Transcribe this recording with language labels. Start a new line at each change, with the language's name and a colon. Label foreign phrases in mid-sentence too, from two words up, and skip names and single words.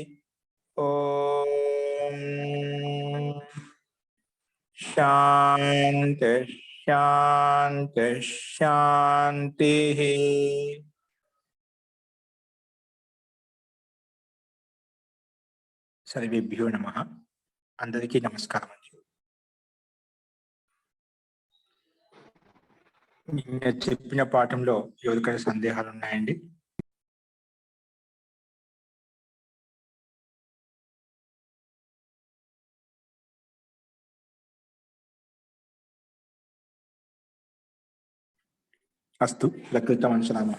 Sanskrit: ओम शांति शांति शांति। सर्वेभ्यो नमः।
Telugu: అందరికీ నమస్కారం। నిన్న చెప్పిన పాఠంలో ఎవరికైనా సందేహాలు ఉన్నాయండి? అస్తు లకృతమంశనామః.